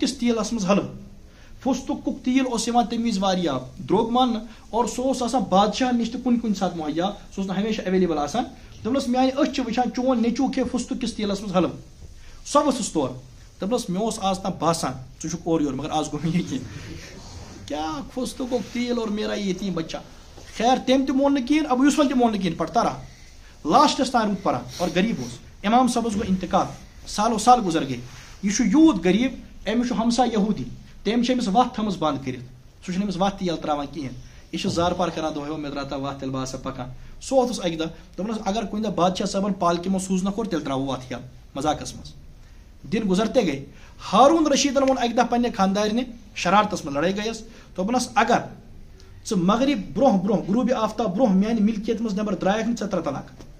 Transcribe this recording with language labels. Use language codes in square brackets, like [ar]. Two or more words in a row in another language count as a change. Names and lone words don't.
[ks] کِس تیٖلس منٛز حلوٕ فُستُکُک تیٖل اوس یِوان تمہِ وِزِ واریاہ درٛوگ ماننہٕ اور سُہ اوس آسان بادشاہن نِش تہِ کُنہِ ساتہٕ مُہیا سُہ اوس نہٕ ہمیشہ ایویلیبل آسان دوٚپنس میانہِ أچھ چھِ وٕچھان چون نیٚچوٗ کھے فُستُک کِس تیٖلس منٛز حلوٕ سۄ ؤژھٕس تورٕ دوٚپنس مےٚ اوس آز تام باسان ژٕ چھُکھ اورٕ یورٕ مگر آز گوٚو مےٚ یقیٖن کیٛاہ فُستُکُک تیٖل [ur] اور میرا یتیٖم بچہ [ks] خیر تٔمۍ تہِ مون نہٕ کِہیٖنۍ ابو یوسفن تہِ مون نہٕ کِہیٖنۍ پڑھتا رہا لاسٹس تام روٗد پران اور غریٖب اوس امام صٲبس گوٚو انتقال سالو سال گُزر گٔے یہِ چھُ یوٗت غریٖب أمِس چھُ ہمساے یہوٗدی تٔمۍ چھِ أمِس وتھ تھٲمٕژ بنٛد کٔرِتھ سُہ چھُنہٕ أمِس وتھ تہِ ییٚلہٕ تراوان کِہیٖنۍ یہِ چھُ زار پار کران دۄہے مےٚ درٛاو وتھ تیٚلہِ بہٕ ہسا پکان سُہ ووٚتھُس اکہِ دۄہ دوٚپنس اگر کُنہِ دۄہ بادشاہ صٲبن پالکہِ منٛز سوٗزنکھ اور تیٚلہِ تراوو وتھ ییٚلہٕ مذاقس منٛز [ur] دِن گُزرتے [ks] گٔے ہارون رشیدن ووٚن اکہِ دۄہ پننہِ خاندارنہِ شرارتس منٛز لڑٲے گٔیس دوٚپنس اگر ژٕ مغرب برونٛہہ برونٛہہ غروٗبِ آفتاب برونٛہہ میانہِ ملکیت منٛز نٮ۪بر درٛایکھ نہٕ ژےٚ 3 طلاق